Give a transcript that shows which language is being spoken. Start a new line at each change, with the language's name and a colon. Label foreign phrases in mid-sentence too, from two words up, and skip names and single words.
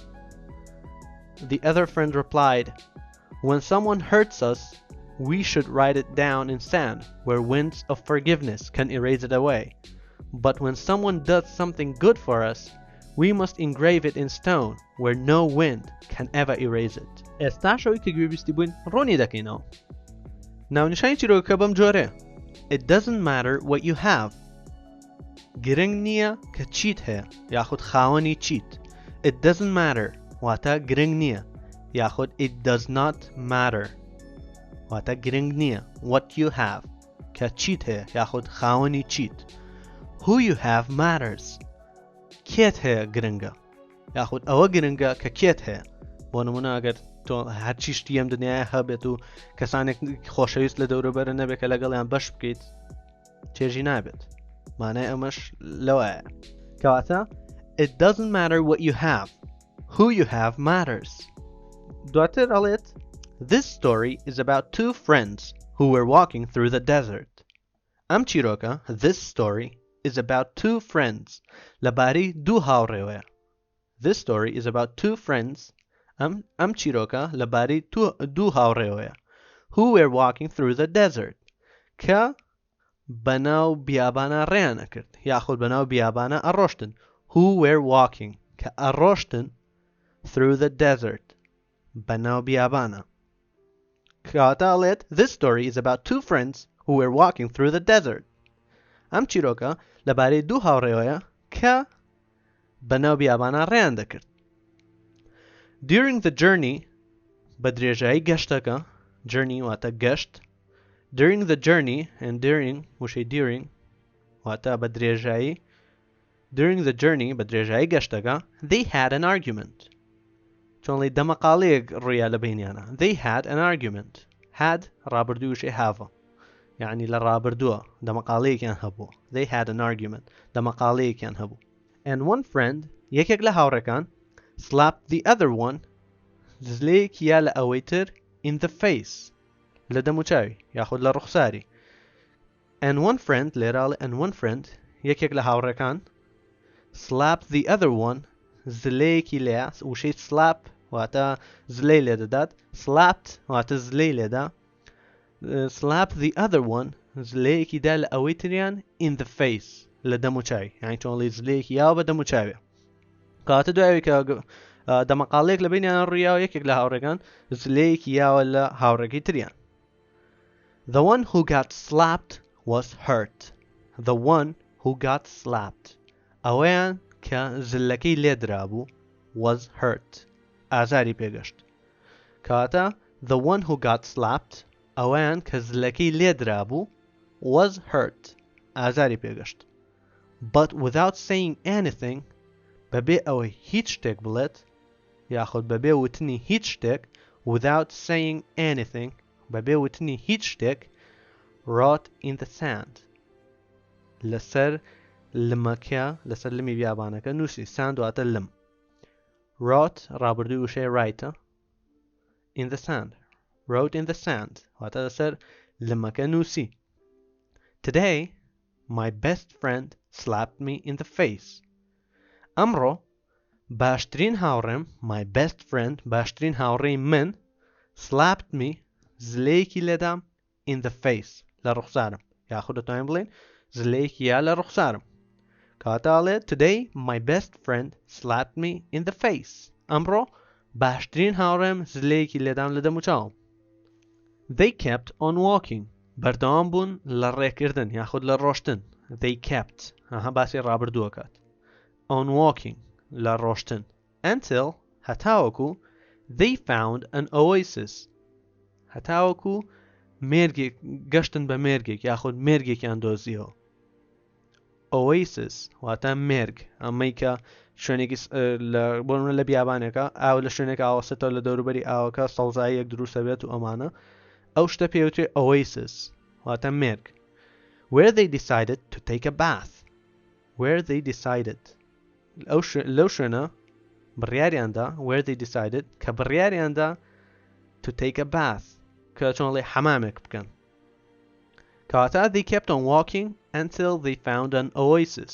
English: The other friend replied, "When someone hurts us, we should write it down in sand where winds of forgiveness can erase it away. But when someone does something good for us, we must engrave it in stone where no wind can ever erase it."
Central Kurdish: ئێستا شەوەی کە گوێبیستی بووین ڕۆنی دەکەینەوە. ناونیشانی چیرۆکەکە بەم جۆرەیە.
English: It doesn't matter what you have.
Central Kurdish: گرنگ نییە کە چیت هەیە یاخود خاوەنی چیت.
English: It doesn't matter
Central Kurdish: واتە گرنگ نییە یاخود
English: it does not matter
Central Kurdish: واتە گرنگ نییە
English: what you have
Central Kurdish: کە چیت هەیە یاخود خاوەنی چیت.
English: Who you have matters.
Central Kurdish: کێت هەیە گرنگە یاخود ئەوە گرنگە کە کێت هەیە. بۆ نمونە ئەگەر تۆ هەرچی شتی ئەم دنیاە هەبێت و کەسانێک خۆشەویست لە دەوروبەرە نەبێت کە لەگەڵیان بەش بکەیت چێژی نابێت. مانای ئەمەش لەوەیە کەواتە
English: it doesn't matter what you have. Who you have matters.
Central Kurdish: دواتر ئەڵێت
English: This story is about two friends who were walking through the desert.
Central Kurdish: ئەم چیرۆکە
English: This story is about two friends
Central Kurdish: لەبارەی دوو هاوڕێوەیە.
English: This story is about two friends
Central Kurdish: ئەم چیرۆکە لەبارەی دوو هاوڕێوەیە
English: who were walking through the desert
Central Kurdish: کە بەناو بیابانە ڕێیان ئەکرد یاخود بەناو بیابانە ئەڕۆشتن.
English: Who were walking
Central Kurdish: کە ئەڕۆشتن
English: through the desert
Central Kurdish: بەناو بیابانە. کەواتە ئەڵێت
English: This story is about two friends who were walking through the desert.
Central Kurdish: ئەم چیرۆکە لەبارەی دوو هاوڕێوەیە کە بەناو بیابانە ڕێیان دەکرد.
English: During the journey
Central Kurdish: بە درێژایی گەشتەکە journey واتە گەشت.
English: During the journey and during وشەی during
Central Kurdish: واتە بە درێژایی
English: during the journey
Central Kurdish: بە درێژایی گەشتەکە
English: they had an argument.
Central Kurdish: چۆنڵی دەمەقاڵەیەک ڕوویا لە بینیانە.
English: They had an argument.
Central Kurdish: had ڕابردووی وشەی have یعنی لە ڕابردووە دەمەقاڵەیەکیان هەبوو.
English: They had an argument.
Central Kurdish: دەمەقاڵەیەکیان هەبوو.
English: And one friend
Central Kurdish: یەکێک لە هاوڕێکان
English: slapped the other one
Central Kurdish: زلەیەکی یا لە ئەوەی تر
English: in the face
Central Kurdish: لە دەموچاوی یاخود لە ڕوخساری.
English: And one friend
Central Kurdish: لێراڵێ
English: and one friend
Central Kurdish: یەکێک لە هاوڕێکان
English: slapped the other one
Central Kurdish: زلەیەکی لێ وشەی slap واتە زلەی لێ دەدات. slapped واتە زلەی لێدا.
English: slapped the other one
Central Kurdish: زلەیەکی دا لە ئەوەی تریان
English: in the face
Central Kurdish: لە دەموچاوی یعنی چۆنڵی زلەیەکی یاوە بە دەموچاوی. کاتە دوایەوەی کە دەمەقاڵەیەک لە بینیان ڕیاوە یەکێک لە هاوڕێکان زلەیەکی یاوە لە هاوڕێکی تریان.
English: The one who got slapped was hurt. The one who got slapped.
Central Kurdish: ئەوەیان کە زلەکەی لێدرابوو
English: was hurt.
Central Kurdish: ئازاری پێگەشت. کاتە
English: the one who got slapped
Central Kurdish: ئەوەیان کە زلەکەی لێدرابوو
English: was hurt.
Central Kurdish: ئازاری پێگەشت.
English: But without saying anything
Central Kurdish: بەبێ ئەوەی هیچ شتێک بڵێت یاخود بەبێ وتنی هیچ شتێک
English: without saying anything
Central Kurdish: بەبێ وتنی هیچ شتێک
English: wrote in the sand
Central Kurdish: لەسەر لمەکە لەسەر لمی بیابانەکە نووسی. sand واتە لم.
English: wrote
Central Kurdish: ڕابردووی وشەی
English: write in the sand. wrote in the sand
Central Kurdish: واتە لەسەر لمەکە نووسی.
English: Today my best friend slapped me in the face.
Central Kurdish: ئەمڕۆ باشترین هاوڕێم
English: my best friend
Central Kurdish: باشترین هاوڕێی من
English: slapped me
Central Kurdish: زلەیەکی لێدام
English: in the face
Central Kurdish: لە ڕوخسارم یاخود دەتوانین بڵێن زلەیەکی یا لە ڕوخسارم.
English: کاتاڵێ today my best friend slapped me in the face.
Central Kurdish: ئەمڕۆ باشترین هاوڕێم زلەیەکی لێدام لە دەموچاوم.
English: They kept on walking.
Central Kurdish: بەردەوام بوون لە ڕێکردن یاخود لە ڕۆشتن.
English: They kept
Central Kurdish: ئەها باسی ڕابردووە کات.
English: On walking
Central Kurdish: لە ڕۆشتن until هەتاوەکو
English: they found an oasis
Central Kurdish: هەتاوەکو مێرگێک گەشتن بە مێرگێک یاخود مێرگێکیان دۆزیەوە. oasis واتە مێرگ ئەمەی کە شوێنێکی بۆ نمونە لە بیابانێکە ئاو لە شوێنێک ئاوەسێتەوە لە دەوروبەری ئاوەکە سەڵزاییەک دروستە بێت و ئەمانە ئەو شتە پێوترێ oasis واتە مێرگ.
English: where they decided to take a bath. where they decided
Central Kurdish: لەو شوێنە بڕیاریاندا
English: where they decided
Central Kurdish: کە بڕیاریاندا
English: to take a bath
Central Kurdish: کە چۆنڵێ حەمامێک بکەن.
English: کەواتە they kept on walking until they found an oasis.